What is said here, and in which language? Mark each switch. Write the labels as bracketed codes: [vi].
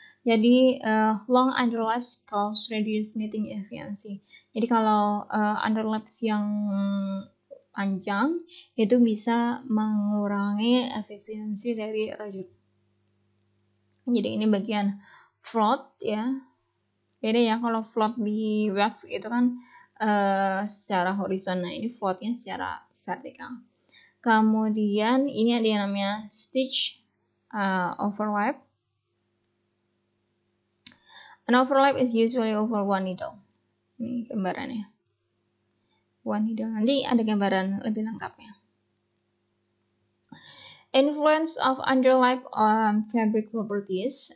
[en] Jadi long underlaps cause reduced knitting efficiency. [id] Jadi kalau underlaps yang panjang itu bisa mengurangi efisiensi dari rajut. Jadi ini bagian float ya, beda ya. Kalau float di wave itu kan secara horizontal, ini floatnya secara vertikal. Kemudian ini ada yang namanya stitch overlap. [en] An overlap is usually over 1 needle. [id] Ini gambarannya, 1 needle. Nanti ada gambaran lebih lengkapnya. [en] Influence of underlap on fabric properties.